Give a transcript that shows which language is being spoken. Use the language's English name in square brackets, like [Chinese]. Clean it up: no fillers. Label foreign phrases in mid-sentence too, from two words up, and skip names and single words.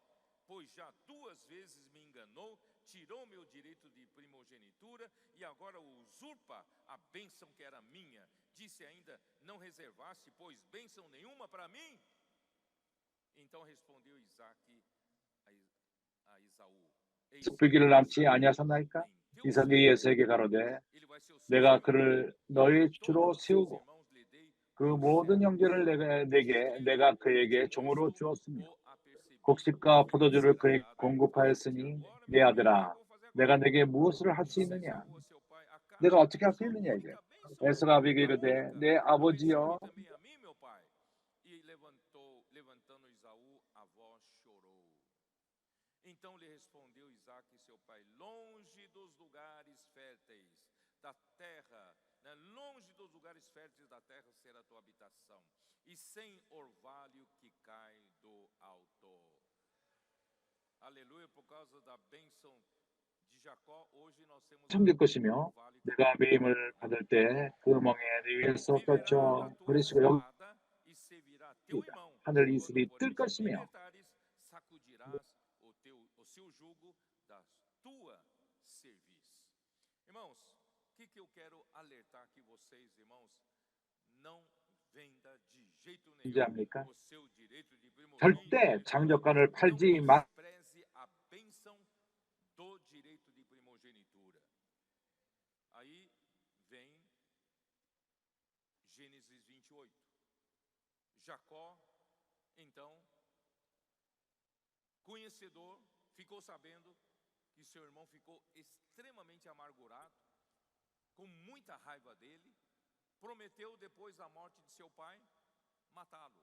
[Portuguese] Pois já 2 vezes me enganou, tirou meu direito de primogenitura e agora usurpa a bênção que era minha. Disse ainda: Não reservaste, pois, bênção nenhuma para mim? Então respondeu Isaque a Esaú: [Korean] 습불기를 남지 아니하셨나이까? 이삭이 에서에게 가로되 내가 그를 너희 주로 세우고 그 모든 형제를 내가 그에게 종으로 주었으며 곡식과 포도주를 그에게 공급하였으니 내 아들아 내가 내게 무엇을 할 수 있느냐? 내가 어떻게 할 수 있느냐 이게. 에서가 아비에게 이르되 내 아버지여. [Portuguese] Então lhe respondeu Isaque, seu pai, longe dos lugares férteis da terra, né? Longe dos lugares férteis da terra será a tua habitação, e sem orvalho que cai do alto. Aleluia, por causa da bênção de Jacó, hoje nós temos [Korean] 섬길 것이며 내가 매임을 받을 때 그 멍에 네 위에서 떨쳐 버리시고 여기 하늘 이슬이 뜰 것이며 [Portuguese] Irmãos, o que eu quero alertar aqui vocês, irmãos? Não venda de jeito nenhum o seu direito de [Korean] 절대 장족관을 팔지 마. [Portuguese] despreze a bênção do direito de primogenitura. Aí vem Gênesis 28. Jacó, então, conhecedor, ficou sabendo que seu irmão ficou extremamente amargurado, com muita raiva dele, prometeu depois da morte de seu pai matá-lo.